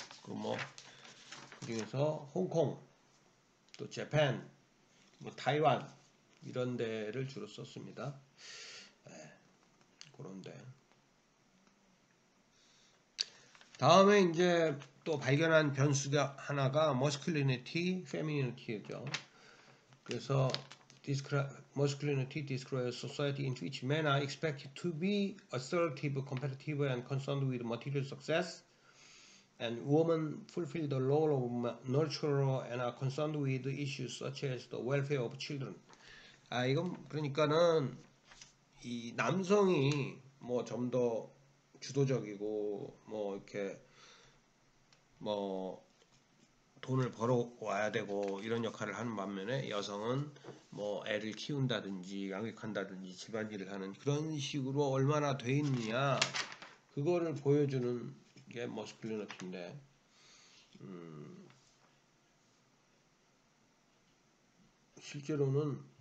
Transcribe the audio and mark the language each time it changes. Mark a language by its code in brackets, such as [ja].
[ko] 그 뭐 그중에서 홍콩, 또 재팬, 뭐 타이완 이런 데를 주로 썼습니다. 그런데 다음에 이제 또 발견한 변수가 하나가 masculinity, feminity죠. 그래서 [en] masculinity describes a society in which men are expected to be assertive, competitive, and concerned with material success, and women fulfill the role of nurturer and are concerned with issues such as the welfare of children. [ko] 아 이건 그러니까는 이 남성이 뭐 좀 더 주도적이고 뭐 이렇게 뭐 돈을 벌어 와야 되고 이런 역할을 하는 반면에 여성은 뭐 애를 키운다든지 양육한다든지 집안일을 하는 그런 식으로 얼마나 돼 있느냐 그거를 보여주는 게 머스큘리너티인데 실제로는